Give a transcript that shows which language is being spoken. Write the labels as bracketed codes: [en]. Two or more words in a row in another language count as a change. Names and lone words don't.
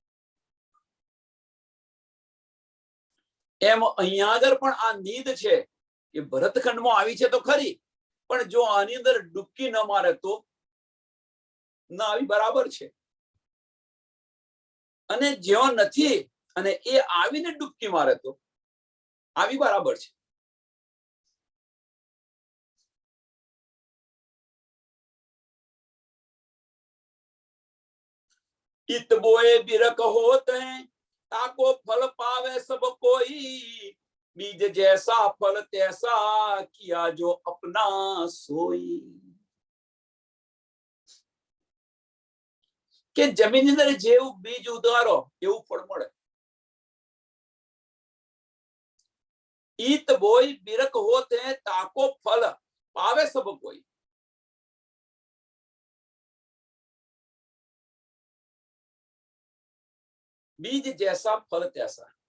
[gu] એમ અહીંયા આગળ પણ આ નીંદ છે એ ભરતખંડમાં આવી છે તો ખરી, પણ જો આની અંદર ડૂબકી ન મારે તો ના આવી બરાબર છે. અને જ્યો નથી અને એ આવીને ડૂબકી મારે તો આવી બરાબર છે. [hi] इत बोए बिरक होत हैं ताको फल पावे सब कोई, बीज जैसा फल तैसा किया जो अपना सोई. [gu] કે જમીન અંદર જેવું બીજ ઉગાડો એવું ફળ મળે. [hi] इत बोय बिरक होत है ताको फल पावे सब कोई. बीज जैसा फल तैसा.